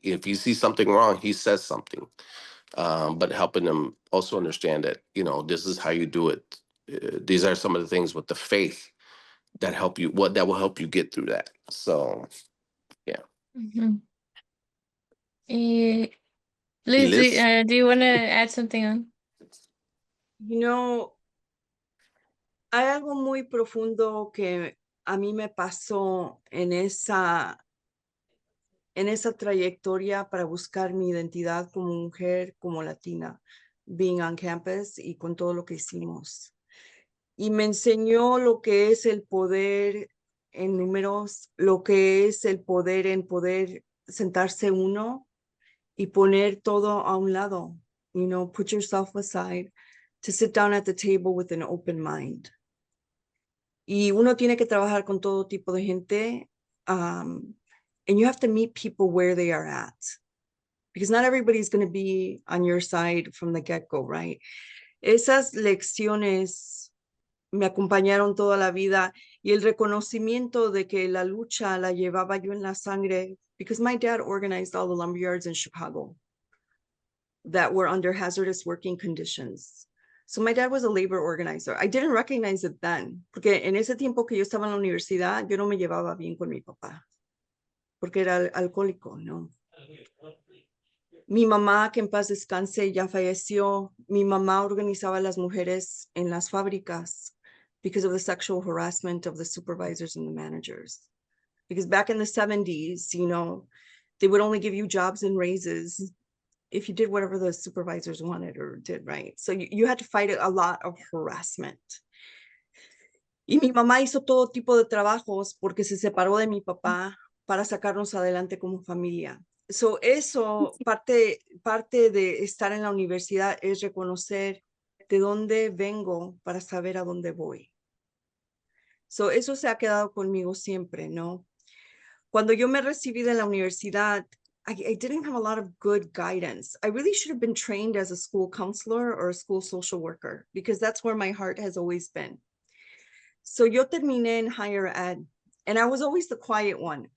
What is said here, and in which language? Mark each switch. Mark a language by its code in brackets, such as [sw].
[en] If he sees something wrong, he says something. But helping them also understand that, this is how you do it. These are some of the things with the faith that will help you get through that. So, yeah. Mhm. Eh, Liz, Liz? do you want to add something on? [es] You know, hay algo muy profundo que a mí me pasó en esa trayectoria para buscar mi identidad como mujer, como latina, [en] being on campus [es] y con todo lo que hicimos. Y me enseñó lo que es el poder en números, lo que es el poder en poder sentarse uno y poner todo a un lado. [en] Put yourself aside to sit down at the table with an open mind. [es] Y uno tiene que trabajar con todo tipo de gente. [en] And you have to meet people where they are at, because not everybody's going to be on your side from the get-go, right? [es] Esas lecciones me acompañaron toda la vida, y el reconocimiento de que la lucha la llevaba yo en la sangre, [en] because my dad organized all the lumberyards in Chicago that were under hazardous working conditions. So my dad was a labor organizer. I didn't recognize it then, [es] porque en ese tiempo que yo estaba en la universidad, yo no me llevaba bien con mi papá, porque era alcohólico, ¿no? Mi mamá, que en paz descanse, ya falleció. Mi mamá organizaba a las mujeres en las fábricas [en] because of the sexual harassment of the supervisors and the managers. Because back in the 70s, they would only give you jobs and raises if you did whatever the supervisors wanted or did, right? So you had to fight a lot of harassment. [es] Y mi mamá hizo todo tipo de trabajos porque se separó de mi papá para sacarnos adelante como familia. So eso, parte de estar en la universidad es reconocer de dónde vengo para saber a dónde voy. So eso se ha quedado conmigo siempre, ¿no? Cuando yo me recibí de la universidad, [en] I didn't have a lot of good guidance. I really should have been trained as a school counselor or a school social worker, because that's where my heart has always been. So [es] yo terminé en [en] higher ed, and I was always the quiet one.